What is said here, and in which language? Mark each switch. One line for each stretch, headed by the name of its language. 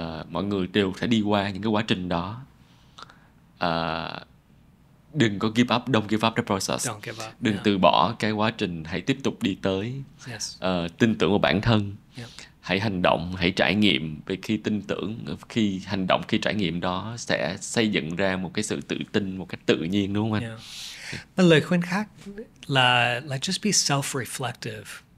Vietnamese: Mọi người đều phải đi qua những cái quá trình đó. Đừng có
English: give up, don't give up the process.
Vietnamese: Đừng từ bỏ cái quá trình, hãy tiếp tục đi tới. Tin tưởng vào bản thân. Hãy hành động, hãy trải nghiệm. Vì khi tin tưởng, khi hành động, khi trải nghiệm đó sẽ xây dựng ra một cái sự tự tin một cách tự nhiên, đúng không anh? Mà lời khuyên khác là
English: just be self-reflective.